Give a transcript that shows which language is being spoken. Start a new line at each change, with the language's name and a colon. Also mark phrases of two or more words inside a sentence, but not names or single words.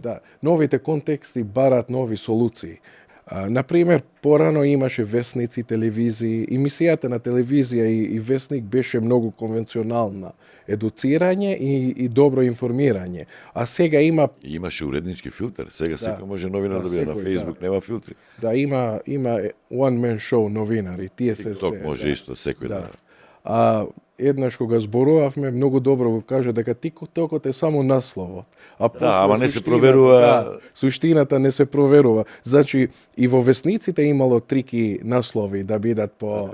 Macedonian: да, новите контексти барат нови солуции. Например, порано имаше весници, телевизии, емисијата на телевизија и весник беше многу конвенционална. Едуцирање и добро информирање. А сега има И имаше уреднички филтер. Сега секој може новинар да биде на секој, Facebook, нема филтри. има
English: one man show
Macedonian: новинари, тие се TikTok може исто, секој да. А еднаш кога зборувавме, многу добро го кажа дека TikTokот е само насловот. А после ама не се суштината- проверува. Да, суштината не се проверува. Значи и во весниците имало трики наслови да бидат по